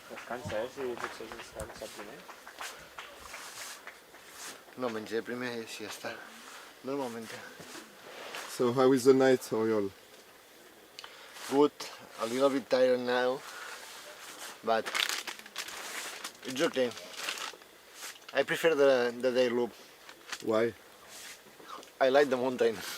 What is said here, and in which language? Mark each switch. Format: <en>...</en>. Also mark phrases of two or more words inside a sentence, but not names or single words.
<ca>francès i potser és el primer. No, mengé primer i ja està. Normalment.</ca> <en>So how is the night, Oriol? Good, a little bit tired now, but it's okay. I prefer the day loop. Why? I like the mountain.</en>